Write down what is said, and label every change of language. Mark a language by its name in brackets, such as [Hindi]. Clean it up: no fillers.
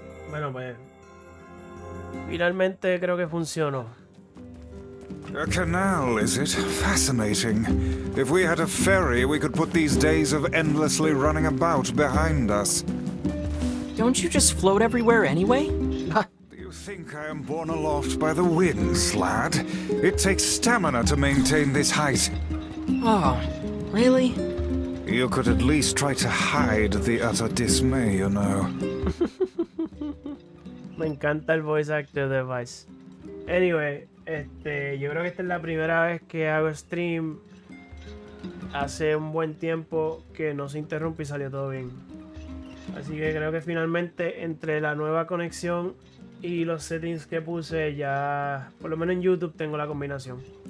[Spanish] Bueno, pues finalmente creo que funcionó. [English] A canal, is it? Fascinating. If we had a ferry, we could put these days of endlessly running about behind us. Don't you just float everywhere anyway? Do you think I am borne aloft by the winds, lad? It takes stamina to maintain this height. Oh, really? You could at least try to hide the utter dismay, you know. [Spanish] Me encanta el [English] voice actor [Spanish] de Vice. Anyway, yo creo que esta es la primera vez que hago stream hace un buen tiempo que no se interrumpe y salió todo bien. Así que creo que finalmente entre la nueva conexión y los settings que puse ya, por lo menos en YouTube tengo la combinación.